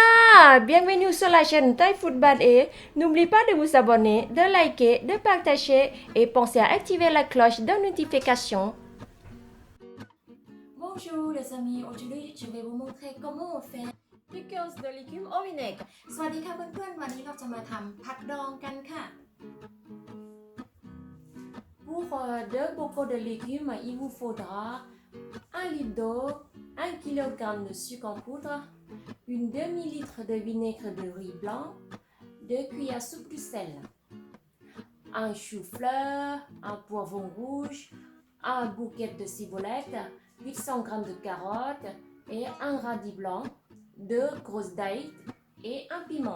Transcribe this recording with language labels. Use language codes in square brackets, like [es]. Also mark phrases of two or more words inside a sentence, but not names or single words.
[fr] Bienvenue sur la chaîne Thai Food Bad E. N'oubliez pas de vous abonner, de liker, de partager et pensez à activer la cloche de notification. Bonjour les amis, aujourd'hui je vais vous montrer comment on fait pickles de légumes au vinaigre. [th] สวัสดีค่ะเพื่อนๆวันนี้เราจะมาทำผักดองกันค่ะ [fr] Pour deux bocaux de légumes, il vous faudra 1 litre d'eau, 1 kg de sucre en poudre, une demi-litre de vinaigre de riz blanc, 2 cuillères soupe de sel, un chou-fleur, un poivron rouge, un bouquet de ciboulette, 800 g de carottes et un radis blanc, 2 grosses dailles et un piment.